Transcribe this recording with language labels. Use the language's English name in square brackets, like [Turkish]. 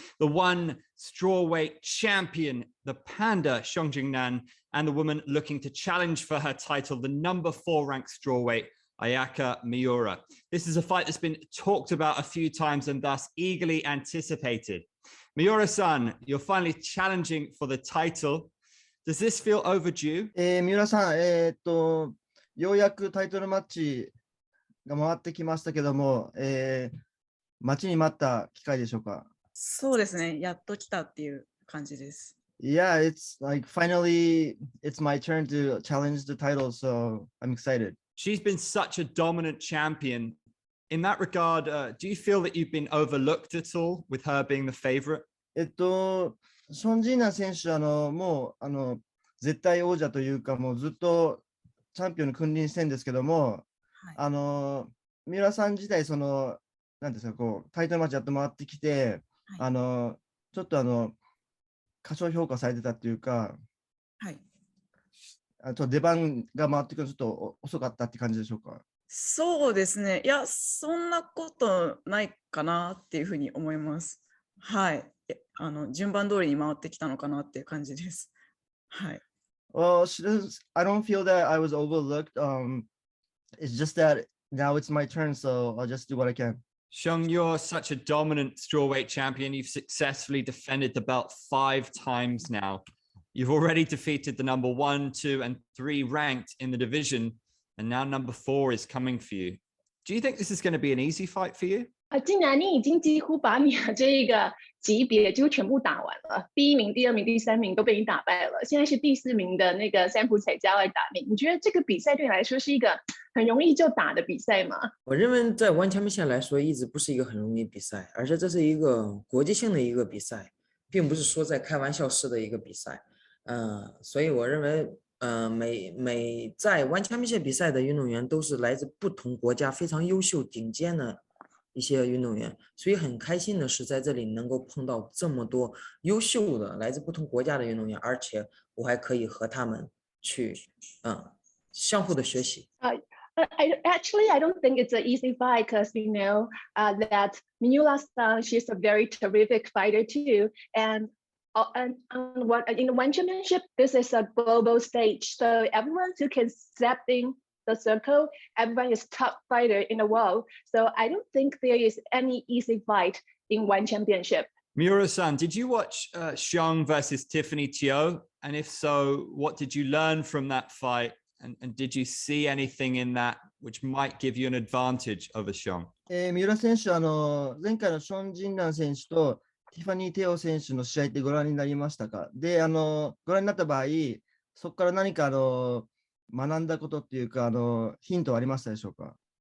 [English] The one strawweight champion, the panda Xiong Jing Nan, and the woman looking to challenge for her title, the number 4 ranked strawweight, Ayaka Miura. This is a fight that's been talked about a few times and thus eagerly anticipated. Miura-san, you're finally challenging for the title. Does this feel overdue? [Japanese] 三浦さん、ようやくタイトルマッチが回ってきましたけども、待ちに待った機会でしょうか？そうですね、やっと来たっていう感じです。 [English] Yeah, it's like finally it's my turn to challenge the title, so I'm excited. She's been such a dominant champion. In that regard, do you feel that you've been overlooked at all with her being the favorite? [Japanese] ション・ジンナン選手、もう絶対王者というか、もうずっとチャンピオンに君臨してるんですけども、はい、三浦さん自体、なんですか、こうタイトルマッチやって回ってきて、はい、ちょっと過小評価されてたっていうか、はい、ちょっと出番が回ってくるのちょっと遅かったって感じでしょうか？そうですね、いや、そんなことないかなっていうふうに思います。はい。順番通りに回ってきたのかなっていう感じです。はい。 [English] Well, I don't feel that I was overlooked. It's just that now it's my turn, so I'll just do what I can. Xiong, you're such a dominant strawweight champion. You've successfully defended the belt 5 times now. You've already defeated the number 1, 2, and 3 ranked in the division, and now number 4 is coming for you. Do you think this is going to be an easy fight for you? [Chinese] 既然你已经几乎把你的这一个级别就全部打完了，第1名、第2名、第3名都被你打败了，现在是第4名的那个三浦彩加来打你，你觉得这个比赛对你来说是一个很容易就打的比赛吗？我认为在完全线来说，一直不是一个很容易比赛，而且这是一个国际性的一个比赛，并不是说在开玩笑式的一个比赛。所以我认为，每在完全线比赛的运动员都是来自不同国家非常优秀、顶尖的一些运动员，所以很开心的是在这里能够碰到这么多优秀的来自不同国家的运动员，而且我还可以和他们去相互的学习。 [English] I don't think it's an easy fight because you know that Miura-san, she's a very terrific fighter too, and in the one championship, this is a global stage, so everyone who can step in the circle, everyone is top fighter in the world. So I don't think there is any easy fight in one championship. Miura-san, did you watch Xiong versus Tiffany Teo? And if so, what did you learn from that fight? And did you see anything in that which might give you an advantage over Xiong? [Japanese] 三浦選手、前回のション・ジンナン選手とティファニー・テオ選手の試合ってご覧になりましたか？で、ご覧になった場合、そこから何か学んだことっていうか、ヒントはありましたでしょうか？